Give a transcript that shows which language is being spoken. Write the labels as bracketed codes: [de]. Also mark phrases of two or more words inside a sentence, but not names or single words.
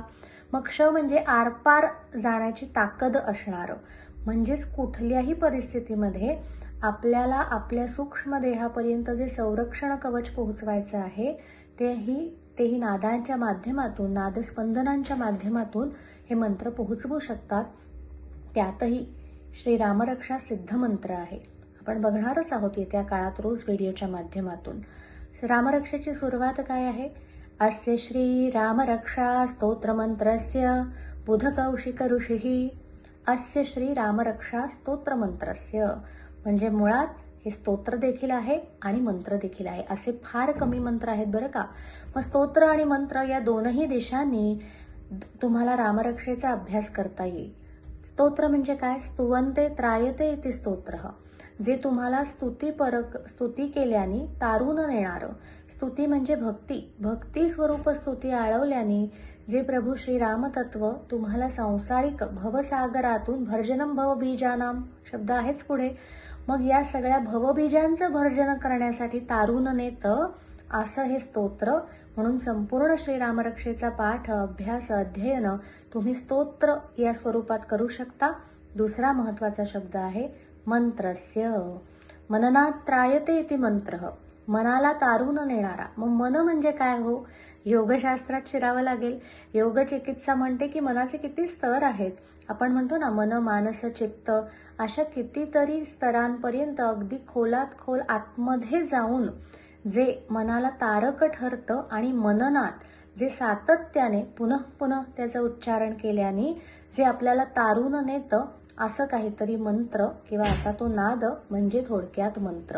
[mr] मग क्ष म्हणजे आरपार जाण्याची ताकद असणारं, म्हणजेच कुठल्याही परिस्थितीमध्ये आपल्याला आपल्या सूक्ष्म देहापर्यंत जे संरक्षण कवच पोहोचवायचं आहे तेही नादांच्या माध्यमातून, नादस्पंदनांच्या माध्यमातून हे मंत्र पोहोचवू शकतात. त्यातही श्रीरामरक्षा सिद्ध मंत्र आहे. आपण बघणारच आहोत येत्या काळात रोज व्हिडिओच्या माध्यमातून. रामरक्षेची सुरुवात काय आहे? [sa] अस्य श्रीरामरक्षा स्तोत्रमंत्रस्य बुधकौशिक ऋषिः. अस्य श्रीरामरक्षा स्तोत्रमंत्रस्य [mr] म्हणजे मुळात हे स्तोत्र देखील आहे आणि मंत्र देखील आहे. असे फार कमी मंत्र आहेत बरं का. मग स्तोत्र आणि मंत्र या दोनही दिशांनी तुम्हाला रामरक्षेचा अभ्यास करता येईल. स्तोत्र म्हणजे काय? [sa] स्तुवंते त्रायते इति स्तोत्रः. [mr] जे तुम्हाला स्तुती केल्याने तारून नेणारं. स्तुती म्हणजे भक्ती स्वरूप स्तुती आळवल्याने जे प्रभू श्रीरामतत्व तुम्हाला सांसारिक भवसागरातून [sa] भर्जनम भवबीजानाम [mr] शब्द आहेच पुढे. मग या सगळ्या भवबीजांचं भर्जन करण्यासाठी तारून नेतं असं हे स्तोत्र. म्हणून संपूर्ण श्रीरामरक्षेचा पाठ, अभ्यास, अध्ययन तुम्ही स्तोत्र या स्वरूपात करू शकता. दुसरा महत्वाचा शब्द आहे मंत्रस्य. [sa] मननात त्रायते इति मंत्रः. [mr] मनाला तारून नेणारा. मग मन म्हणजे काय हो? योगशास्त्रात शिरावं लागेल. योग चिकित्सा म्हणते की मनाचे किती स्तर आहेत. आपण म्हणतो ना मन, मानस, चित्त, अशा कितीतरी स्तरांपर्यंत अगदी खोलात खोल आतमध्ये जाऊन जे मनाला तारक ठरतं आणि मननात जे सातत्याने पुन्हा त्याचं उच्चारण केल्याने जे आपल्याला तारून नेतं असं काहीतरी मंत्र किंवा असा तो नाद म्हणजे थोडक्यात मंत्र.